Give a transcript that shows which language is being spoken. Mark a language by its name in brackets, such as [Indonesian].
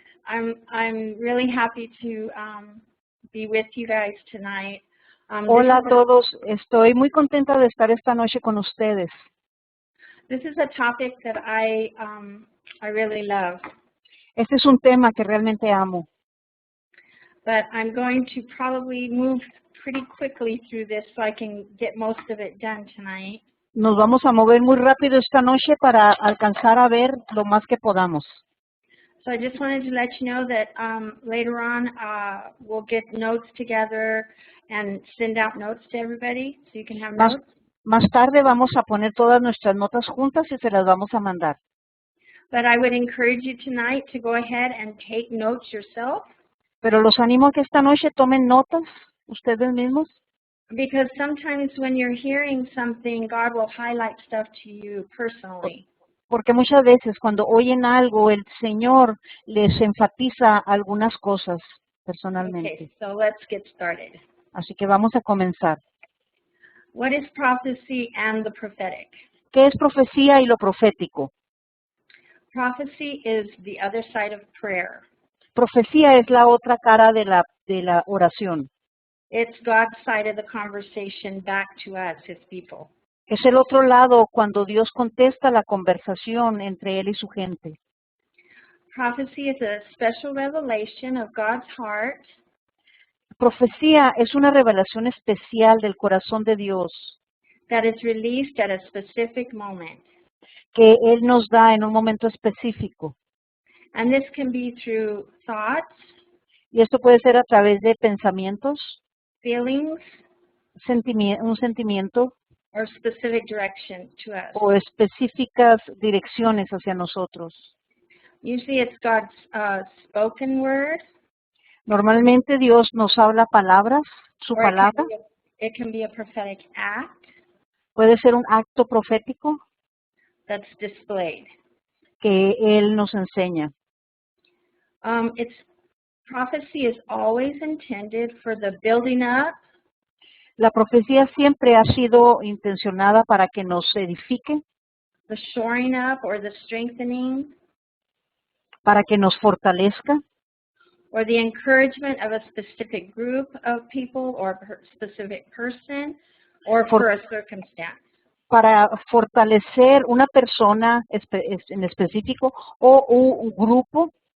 [English] I'm really happy to be with you guys tonight. [Spanish] Hola a todos, estoy muy contenta de estar esta noche con ustedes. [English] This is a topic that I really love, [Spanish] Este es un tema que realmente amo, [English] but I'm going to probably move pretty quickly through this so I can get most of it done tonight. [Spanish] nos vamos a mover muy rápido esta noche para alcanzar a ver lo más que podamos. [English] So I just wanted to let you know that later on we'll get notes together and send out notes to everybody so you can have notes. [Spanish] Más tarde vamos a poner todas nuestras notas juntas y se las vamos a mandar. [English] But I would encourage you tonight to go ahead and take notes yourself. [Spanish] Pero los animo a que esta noche tomen notas ustedes mismos, [English] Because sometimes when you're hearing something, God will highlight stuff to you personally. [Spanish] porque muchas veces cuando oyen algo, el Señor les enfatiza algunas cosas personalmente. [English] Okay, so let's get started. [Spanish] Así que vamos a comenzar. [English] What is prophecy and the prophetic? [Spanish] ¿Qué es profecía y lo profético? [English] Prophecy is the other side of prayer. [Spanish] Profecía es la otra cara de la oración. [English] It's God's side of the conversation back to us, His people. [Spanish] Es el otro lado cuando Dios contesta la conversación entre Él y su gente. [English] Prophecy is a special revelation of God's heart [Spanish] Profecía es una revelación especial del corazón de Dios [English] that is released at a specific moment. [Spanish] que Él nos da en un momento específico. [English] And this can be through thoughts, [Spanish] Y esto puede ser a través de pensamientos, [English] feelings, [Spanish] un sentimiento [English] or specific direction to us. [Spanish] o específicas direcciones hacia nosotros. [English] Usually it's God's spoken word, [Spanish] Normalmente Dios nos habla palabras, su [English] or [Spanish] palabra. [English] it can be a prophetic act [Spanish] Puede ser un acto profético [English] that's displayed. [Spanish] que Él nos enseña. [English] Prophecy is always intended for the building up, [Spanish] La profecía siempre ha sido intencionada para que nos edifique, [English] the shoring up or the strengthening, [Spanish] para que nos fortalezca, [English] or the encouragement of a specific group of people or a specific person, or for a circumstance. [Spanish] para fortalecer una persona en específico o un grupo.